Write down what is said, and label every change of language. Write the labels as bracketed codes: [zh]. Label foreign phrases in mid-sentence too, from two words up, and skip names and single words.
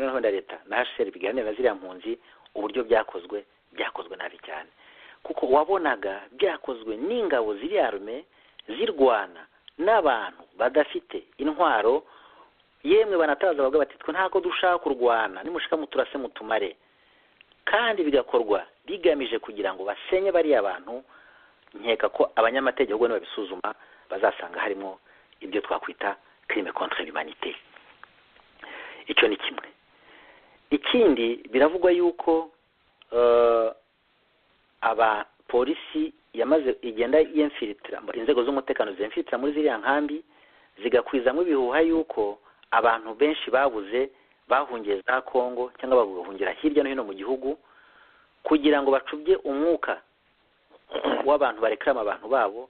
[rw] Noneho na leta na HCR biganira na ziriya mpunzi, uburyo byakozwe nabi cyane, kuko wabonaga byakozwe n'ingabo ziri arme zirwana n'abantu badafite intwaro, yemwe banataza bavuga bati twe ntabwo dushaka kurwana, nimushaka muturase mutumare, kandi bigakorwa bigamije kugira ngo basenye bariya abantu. Nkeka ko abanyamategeko babisuzuma bazasanga harimo ibyo twakwita [fr] crime contre l'humanité. [rw] Icyo ni kimwe. Ikindi biravugwa yuko aba polisi igenda yemfilitra, inzego z'umutekano zemfilitra muri ziriya nkambi, zigakwizamo ibihuha yuko abantu benshi babuze bahungiye za Kongo cyangwa bahungira hirya no hino mu gihugu, kugira ngo bacubye umwuka w'abantu barekrama abantu babo.